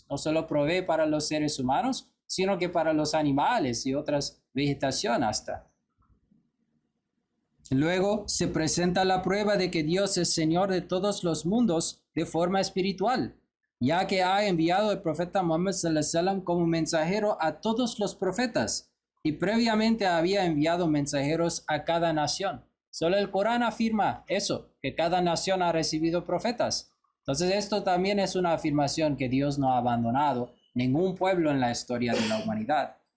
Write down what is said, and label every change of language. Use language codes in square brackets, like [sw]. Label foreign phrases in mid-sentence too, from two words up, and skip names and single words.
[es] No solo provee para los seres humanos, sino que para los animales y otras vegetación hasta. Luego se presenta la prueba de que Dios es Señor de todos los mundos de forma espiritual, ya que ha enviado al profeta Muhammad [ar] صلى الله عليه وسلم [es] como mensajero a todos los profetas y previamente había enviado mensajeros a cada nación. Solo el Corán afirma eso, que cada nación ha recibido profetas. Entonces esto también es una afirmación que Dios no ha abandonado ningún pueblo en la historia de la humanidad.